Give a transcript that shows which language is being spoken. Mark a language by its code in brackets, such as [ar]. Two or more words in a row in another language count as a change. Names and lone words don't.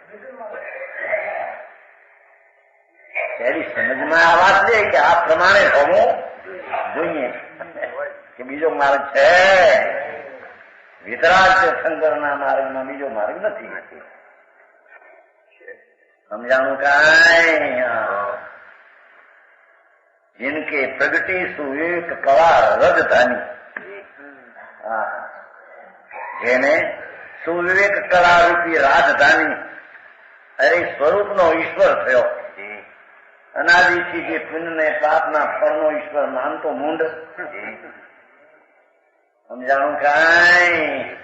[gu] એની સમજમાં આ વાત લે કે આ પ્રમાણે હોવું જોઈએ કે બીજો માર્ગ છે. વિતરાગ શંકરના માર્ગમાં બીજો માર્ગ નથી. સમજાણું કાંઈ? [hi] जिनके प्रगति सुविवेक कला रजधानी, [gu] જેને સુવિવેક કલા રૂપી રાજધાની અરે સ્વરૂપનો ઈશ્વર થયો. અનાદિથી જે પુણ્યને પાપના ફળનો ઈશ્વર માનતો મૂંડ. સમજાણું કાંઈ?